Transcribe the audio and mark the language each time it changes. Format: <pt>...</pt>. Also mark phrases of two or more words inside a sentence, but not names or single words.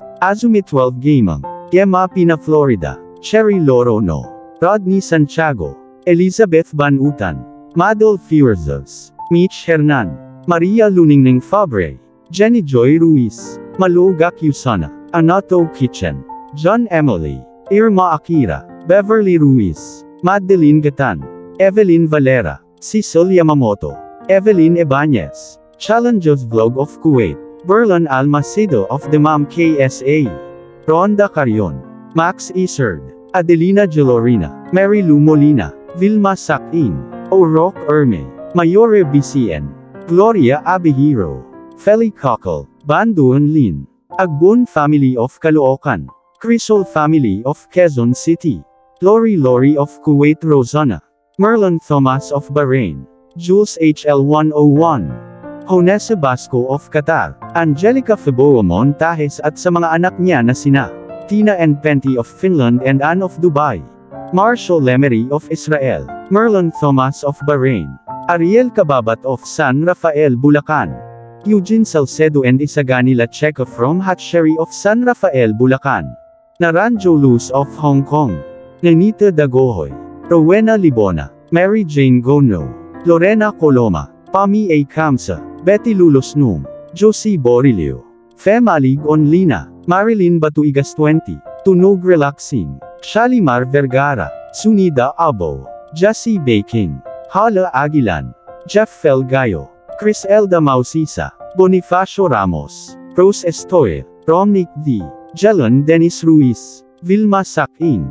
<en>Azumi 12 Gamang. Gemma Pina Florida. Cherry Lorono. Rodney Santiago. Elizabeth Van Utan. Madol Fierzos. Mitch Hernan. Maria Luningning Fabre. Jenny Joy Ruiz. Malu Gakyusana. Anato Kitchen. John Emily. Irma Akira. Beverly Ruiz. Madeline Gatan. Evelyn Valera. Cecil Yamamoto. Evelyn Ebanez. Challenges Vlog of Kuwait. Berlan Almacedo of Demam KSA. Rhonda Carion. Max Isard. Adelina Gelorina. Mary Lou Molina. Vilma Sakin. O'Rourke Erme. Mayore BCN. Gloria Abihiro. Feli Cockle. Banduan Lin. Agbon Family of Caloocan. Crisol Family of Quezon City. Lori of Kuwait, Rosanna. Merlin Thomas of Bahrain. Jules HL 101. Honesa Basco of Qatar. Angelica Feboa Montajes</en> <tl>at sa mga anak niya na sina</tl> <en>Tina and Penty of Finland and Anne of Dubai. Marshall Lemery of Israel. Merlin Thomas of Bahrain. Ariel Kababat of San Rafael, Bulacan. Eugene Salcedo and Isagani Lacheca from Hatchery of San Rafael, Bulacan. Naranjo Luz of Hong Kong. Nenita Dagohoy. Rowena Libona. Mary Jane Gono. Lorena Coloma. Pami A. Kamsa. Betty Lulosnum. Josie Borilio. Femalig Onlina. Marilyn Batuigas 20. Tunog Relaxing. Shalimar Vergara. Sunida Abo. Jassy Baking. Hala Aguilan. Jeff Felgayo. Chris Elda Mausisa. Bonifacio Ramos. Rose Estoy. Romnick D. Jelon Dennis Ruiz. Vilma Sakin.</en>